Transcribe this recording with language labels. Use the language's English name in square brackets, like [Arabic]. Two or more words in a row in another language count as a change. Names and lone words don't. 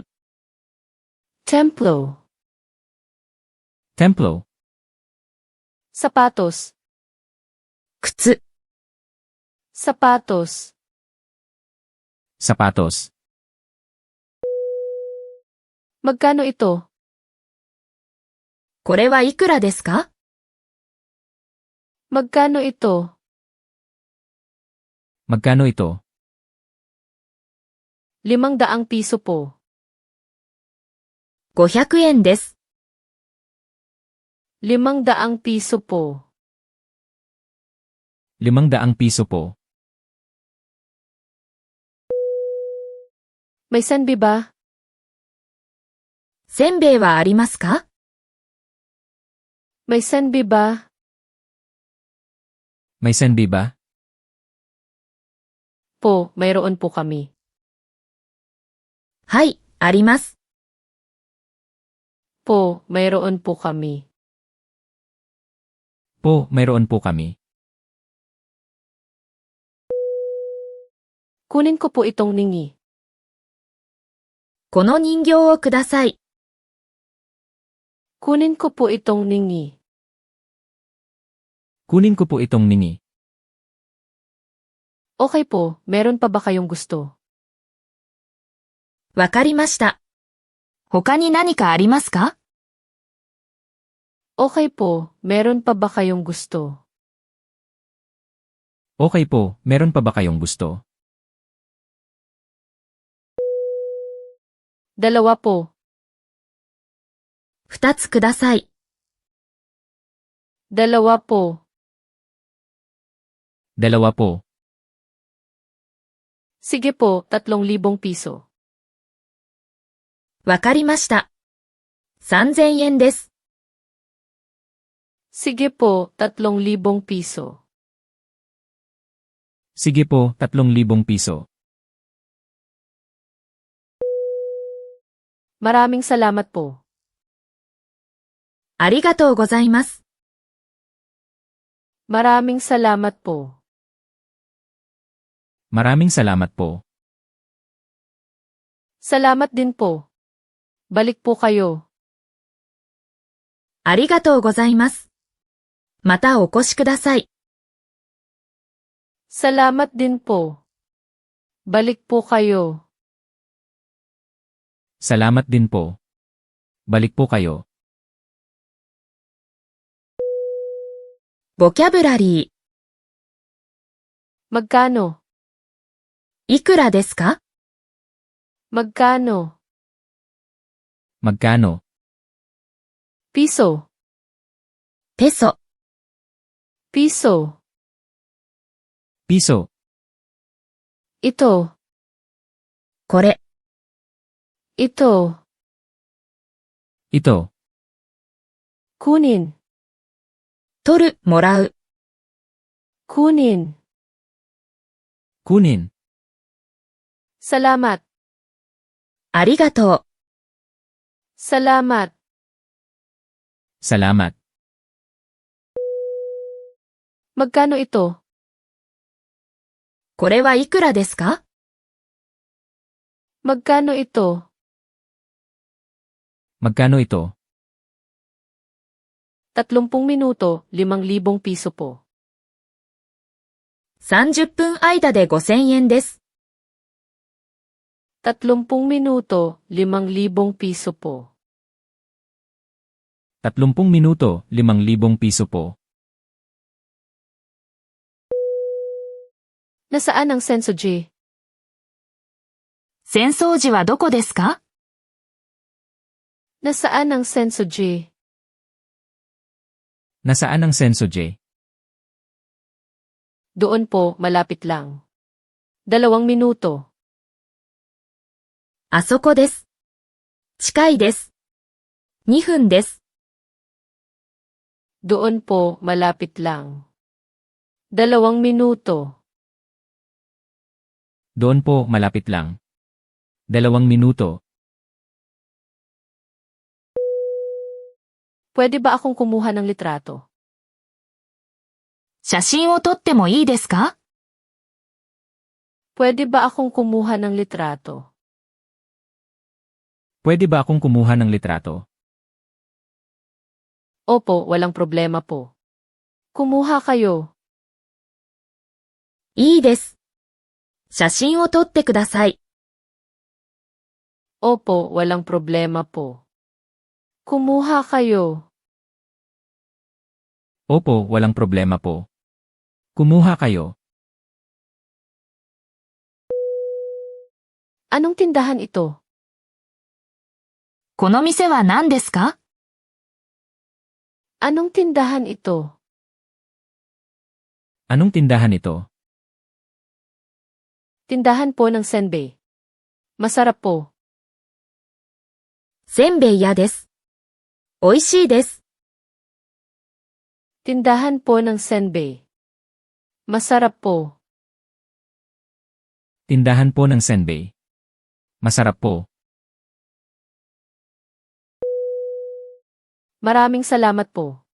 [Filipino] Templo. Templo. Sapatos. [Japanese] 靴、 [Filipino] Sapatos. Sapatos. Magkano ito? [Japanese] これはいくらですか？ [Filipino] Magkano ito? Magkano ito? 500 piso po. [Japanese] 500 円です。 [Filipino] 500 piso po. 500 piso po. May sanbi ba? [Japanese] せんべいはありますか？ [Filipino] May sanbi ba? May senbi ba? Po, mayroon po kami. [Japanese] はい、あります。 [Filipino] Po, mayroon po kami. Po, mayroon po kami. Kunin ko po itong ningi. [Japanese] この人形をください。 [Filipino] Kunin ko po itong ningi. Kunin ko po itong ningi. Okay po, meron pa ba kayong gusto? [Japanese] わかりました。他に何かありますか？ [Filipino] Okay po, meron pa ba kayong gusto? Okay po, meron pa ba kayong gusto? 2 po. [Japanese] 2 つください。 [Filipino] 2 po. 2 po. Sige po, 3,000 piso. [Japanese] わかりました。3000円です。 [Filipino] Sige po, 3,000 piso. Sige po, 3,000 piso. Maraming salamat po. [Japanese] ありがとうございます。 [Filipino] Maraming salamat po. Maraming salamat po. Salamat din po. Balik po kayo. [Japanese] ありがとうございます。またお越しください。 [Filipino] Salamat din po. Balik po kayo. Salamat din po. Balik po kayo. [Japanese] ボキャブラリ [Filipino] Magkano? [Japanese] ー、いくらですか？ [Filipino] Magkano? Magkano? Piso. [Japanese] ペソ、 [Filipino] Piso. Piso. Ito. [Japanese] これ、 [Filipino] Ito. Ito. Kunin. [Japanese] 取る、もらう。 [Filipino] Kunin. Kunin. Salamat. [Japanese] ありがとう。 [Filipino] Salamat. Salamat. Magkano ito? [Japanese] これはいくらですか？ [Filipino] Magkano ito? Magkano ito? 30 minuto, 5,000 piso po. [Japanese] 30 分間で5000円です。 [Filipino] 30 minuto, 5,000 piso po. 30 minuto, 5,000 piso po. Nasaan ang Sensoji? [Japanese] 戦争時はどこですか？ [Filipino] Nasaan ang Sensoji? Nasaan ang Sensoji? Doon po, malapit lang. 2 minuto. [Japanese] あそこです。近いです。2分です。 [Filipino] Doon po, malapit lang. 2 minuto. Doon po, malapit lang. 2 minuto. Pwede ba akong kumuha ng litrato? [Japanese] 写真を撮ってもいいですか？ [Filipino] Pwede ba akong kumuha ng litrato? Pwede ba akong kumuha ng litrato? Opo, walang problema po. Kumuha kayo. [Japanese] いいです。写真を撮ってください。 [Filipino] Opo, walang problema po. Kumuha kayo. Opo, walang problema po. Kumuha kayo. Anong tindahan ito? [Japanese] この店は何ですか？ [Filipino] Anong tindahan ito? Anong tindahan ito? Tindahan po ng senbei. Masarap po. [Japanese] せんべい屋です。美味しいです。 [Filipino] Tindahan po ng senbei. Masarap po. Tindahan po ng senbei. Masarap po. Maraming salamat po.